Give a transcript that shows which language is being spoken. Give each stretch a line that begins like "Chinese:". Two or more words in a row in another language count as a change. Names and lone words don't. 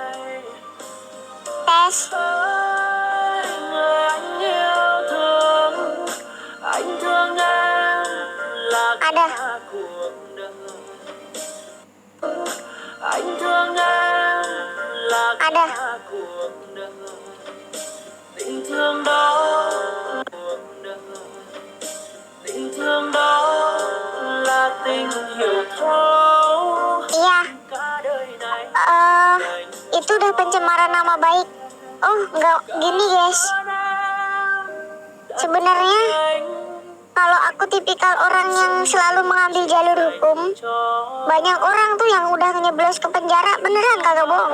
Indonesian: Tes. Ada. Ada.
Vietnamese: Tình thương đó là tình hiểu thấu.
Indonesian: Iya. Itu udah pencemaran nama baik. Oh, enggak gini guys. Sebenarnya kalau aku tipikal orang yang selalu mengambil jalur hukum, banyak orang tuh yang udah nyeblos ke penjara, beneran kagak bohong.